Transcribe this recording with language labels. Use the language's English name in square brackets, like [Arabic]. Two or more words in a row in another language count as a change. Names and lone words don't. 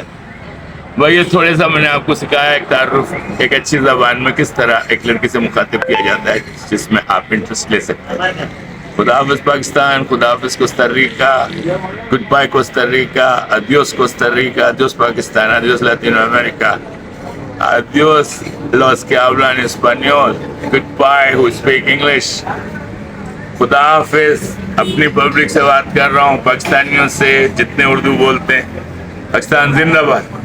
[Urdu] وہی تھوڑے سا میں نے آپ کو سکھایا ایک تعارف، ایک اچھی زبان میں کس طرح ایک لڑکی سے مخاطب کیا جاتا ہے جس میں آپ انٹرسٹ لے سکتے ہیں. خدا حافظ پاکستان. خدا حافظ کوسٹا ریکا. [English] Good bye Costa Rica. [Spanish] Adiós Costa Rica. Adiós Pakistán. Adiós Latino América. Adiós los que hablan español. [English] Goodbye who speak English. [Urdu] خدا حافظ. اپنی پبلک سے بات کر رہا ہوں، پاکستانیوں سے جتنے اردو بولتے ہیں. پاکستان زندہ باد.